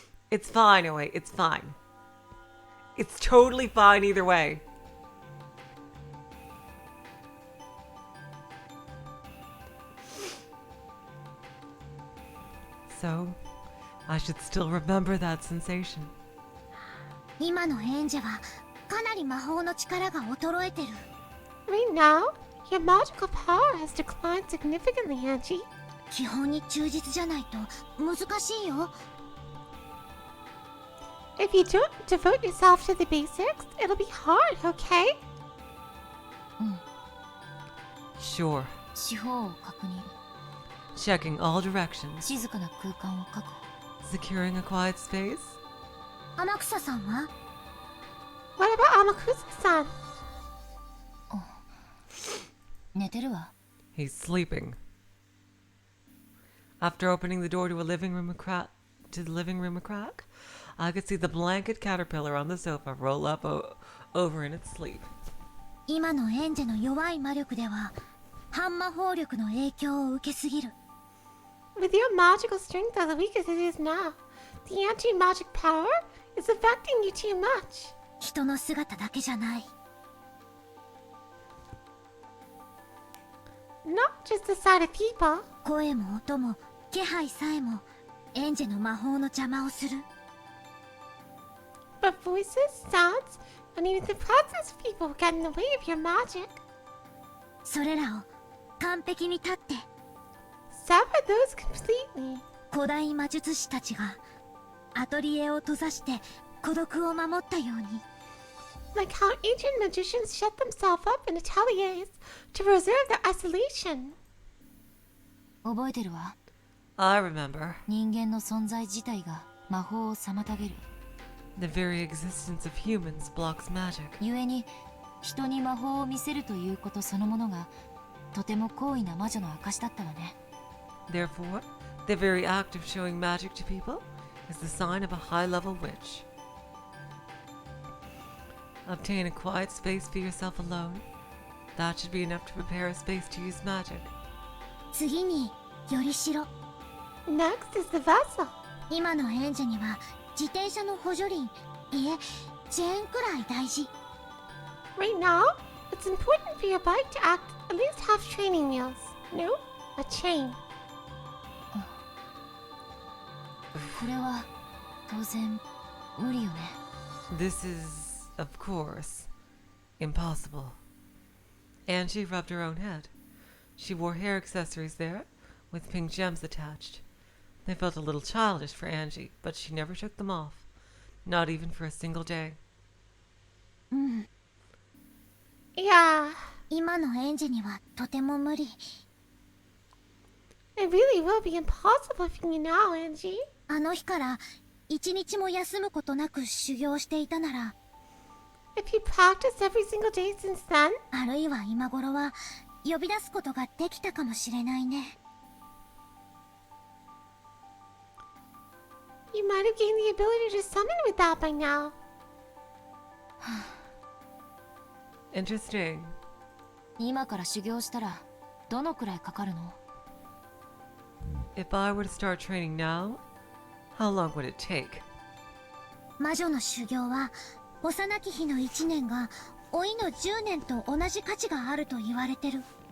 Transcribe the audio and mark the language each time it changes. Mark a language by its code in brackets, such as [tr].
[en] It's fine, oh wait, it's fine. It's totally fine either way. So, I should still remember that sensation. [ja] 今のエンジェはかなり魔法の力が衰えてる。 [en] Right now, your magical power has declined significantly, Angie. [ja] 基本に忠実じゃないと難しいよ。 [en] If you don't devote yourself to the basics, it'll be hard, okay? Sure. [ja] 四方を確認。 [en] Checking all directions. [ja] 静かな空間を確保。 [en] Securing a quiet space. [ja] 天草さんは [en] What about Amakusa-san? [ja] 寝てるわ。 [en] He's sleeping. After opening the door to the living room a crack, I could see the blanket caterpillar on the sofa roll up over in its sleep. [ja] 今のエンジェの弱い魔力では半魔法力の影響を受けすぎる。 [en] With your magical strength as weak as it is now, the anti-magic power is affecting you too much. [ja] 人の姿だけじゃない。 [en] Not just the sight of people. [ja] 声も音も気配さえもエンジェの魔法の邪魔をする。 [en] But voices, sounds, and even the presence of people get in the way of your magic. [ja] それらを完璧に立って。 [en] Sever those completely. [ja] 古代魔術師たちがアトリエを閉ざして孤独を守ったように。 [en] Like how ancient magicians shut themselves up in ateliers to preserve their isolation. [ja] 覚えてるわ。 [en] I remember. [ja] 人間の存在自体が魔法を妨げる。 [en] The very existence of humans blocks magic. [ja] 故に人に魔法を見せるということそのものがとても高位な魔女の証だったわね。 [en] Therefore, the very act of showing magic to people is the sign of a high-level witch. Obtain a quiet space for yourself alone. That should be enough to prepare a space to use magic. [ja] 次によりしろ。 [en] Next is the vessel. [ja] 今のエンジェには自転車の補助輪、いえ、チェーンくらい大事。 [en] Right now, it's important for your bike to act at least half training wheels. No? A chain. [ja] これは当然無理よね。 [en] This is, of course, impossible. Ange rubbed her own head. She wore hair accessories there, with pink gems attached. They felt a little childish for Ange, but she never took them off. Not even for a single day. [ja] うん。 [en] Yeah, [ja] 今のエンジェにはとても無理。 [en] it really will be impossible for you now, Angie. [ja] あの日から一日も休むことなく修行していたなら、 [en] If you practiced every single day since then, [ja] あるいは今頃は呼び出すことができたかもしれないね。 [en] you might have gained the ability to summon with that by now. Interesting. [ja] 今から修行したらどのくらいかかるの？ [en] If I were to start training now, how long would it take? [ja] 魔女の修行は幼き日の1年が老いの10年と同じ価値があると言われてる。